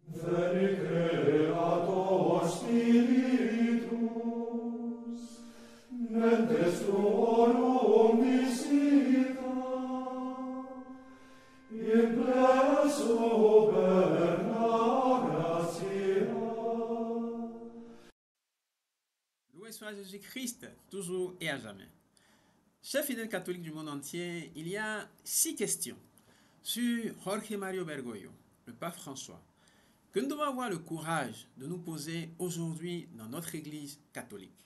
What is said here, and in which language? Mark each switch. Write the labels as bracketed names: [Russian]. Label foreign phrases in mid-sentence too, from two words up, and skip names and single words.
[Latin] Creator Spiritus, mentes tuorum visita, in pleso perna gratia. [French] Loué soit Jésus-Christ, toujours et à jamais. Chers fidèles catholiques du monde entier, il y a 6 questions sur Jorge Mario Bergoglio, le pape François, que nous devons avoir le courage de nous poser aujourd'hui dans notre Église catholique.